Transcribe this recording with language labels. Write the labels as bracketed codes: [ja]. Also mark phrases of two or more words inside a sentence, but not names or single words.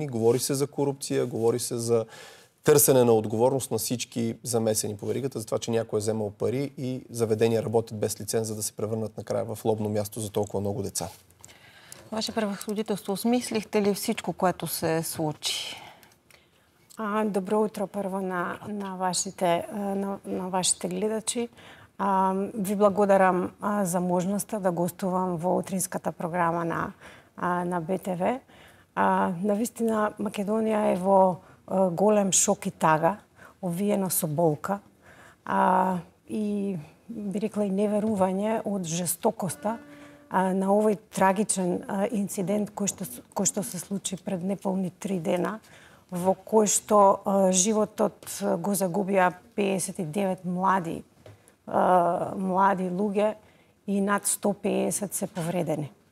[bg] Говори се за корупция, говори се за търсене на отговорност на всички замесени по веригата, за това, че някой е вземал пари и заведения работят без лиценз, за да се превърнат накрая в лобно място за толкова много деца. Ваше превъзходителство, осмислихте ли всичко, което се случи? [mk] Добро утро първо на вашите гледачи. Ви благодарам за можноста да гостувам во утринската програма на БТВ. Навистина Македонија е во голем шок и тага, овиена со болка и би рекла и неверување од жестокоста на овој трагичен инцидент кој што се случи пред неполни 3 дена, во кој што животот го загубија 59 млади луѓе и над 150 се повредени.